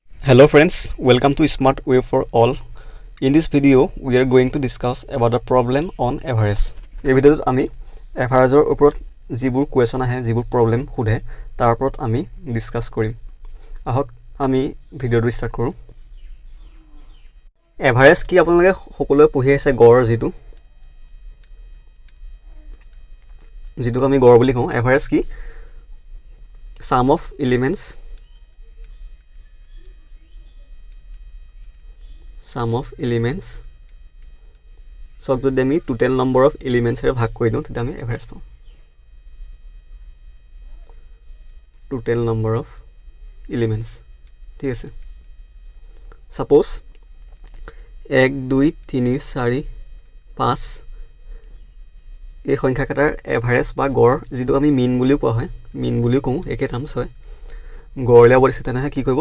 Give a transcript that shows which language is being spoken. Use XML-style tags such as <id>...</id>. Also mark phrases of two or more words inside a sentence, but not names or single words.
<en>Hello friends, welcome to Smart Way for All. In this video, we are going to discuss about the problem on average.</en> <as>এই ভিডিওত আমি এভাৰেজৰ ওপৰত যিবোৰ কোৱেশ্যন আহে, যিবোৰ প্ৰবলেম সোধে, তাৰ ওপৰত আমি ডিসকাস কৰিম। আহক আমি</as> <en>video start</en> <as>কৰোঁ। এভাৰেজ কি আপোনালোকে সকলোৱে পঢ়ি আছে গড় যিটোক আমি গড় বুলি কওঁ। এভাৰেজ কি?</as> <en>Sum of elements so</en> <as>যদি আমি</as> <en>total number of elements</en> <as>এৰ ভাগ কৰি দিওঁ তেতিয়া আমি এভাৰেজ পাম।</as> <en>total number of elements</en> <as>ঠিক আছে। suppose 1 2 3 4 5 এই সংখ্যাকেইটাৰ এভাৰেজ বা গড় যিটো আমি মিন বুলিও কোৱা হয়, মিন বুলিও কওঁ, একে টাৰ্মছ হয়। গড় উলিয়াব দিছে তেনেহ'লে কি কৰিব?</as>